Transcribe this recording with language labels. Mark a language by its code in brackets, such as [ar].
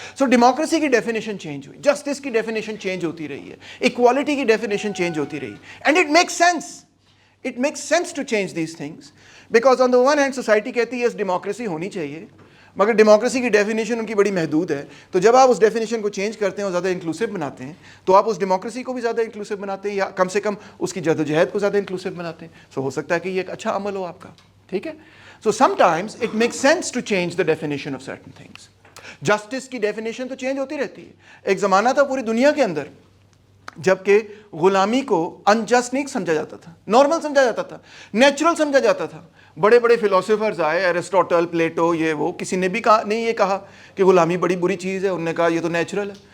[ur] سو democracy کی definition change ہوئی, justice کی ڈیفینیشن چینج ہوتی رہی ہے, ایکوالٹی کی ڈیفینیشن چینج ہوتی رہی, [en] and it makes sense to change these things, [ur] because on the one hand society کہتی ہے یس ڈیموکریسی ہونی چاہیے, مگر ڈیموکریسی کی ڈیفینیشن ان کی بڑی محدود ہے. تو جب آپ اس ڈیفینیشن کو چینج کرتے ہیں اور زیادہ انکلوسیو بناتے ہیں تو آپ اس ڈیموکریسی کو بھی زیادہ انکلوسیو بناتے ہیں, یا کم سے کم اس کی جدوجہد کو زیادہ انکلوسیو بناتے ہیں. سو ہو سکتا ہے کہ یہ ایک اچھا عمل ہو آپ کا, ٹھیک ہے. [en] So sometimes it makes sense to change the definition of certain things. [ur] Justice کی definition تو چینج ہوتی رہتی ہے. ایک زمانہ تھا پوری دنیا کے اندر جب کہ غلامی کو انجسٹ نہیں سمجھا جاتا تھا, نارمل سمجھا جاتا تھا, نیچرل سمجھا جاتا تھا. بڑے بڑے فلاسفرز آئے, ایرسٹوٹل, پلیٹو, یہ وہ, کسی نے بھی نہیں یہ کہا کہ غلامی بڑی بری چیز ہے. انہوں نے کہا یہ تو نیچرل ہے.